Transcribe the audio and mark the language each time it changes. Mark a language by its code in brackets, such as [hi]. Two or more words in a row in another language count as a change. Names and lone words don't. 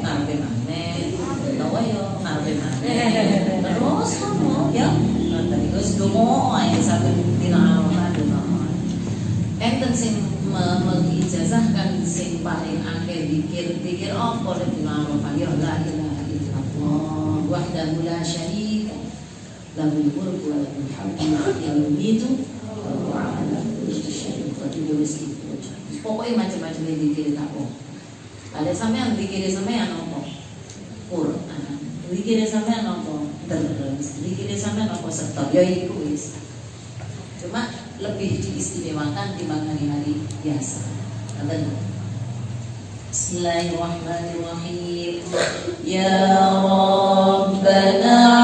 [jv] ngarepe maneh utawa yo ngarepe maneh terus kamu ya nanti terus dongo ae sampe dina Arafah dongo enten sing mengijazahkan sing paling akeh dikir apa dina Arafah ya [ar] لا إله إلا الله وحده لا شريك له الملك وله الحمد يميت وعلى كل شيء قدير. [id] Pokoknya macam-macam yang dikir apa. [jv] Ada sampean dikir sampean apa? Quran. Dikir sampean apa? Terus. Dikir sampean apa serta ya iku wis. [id] Cuma lebih diistimewakan dibanding hari biasa. [jv] Ngoten. [ar] بسم الله الرحمن الرحيم. يا ربنا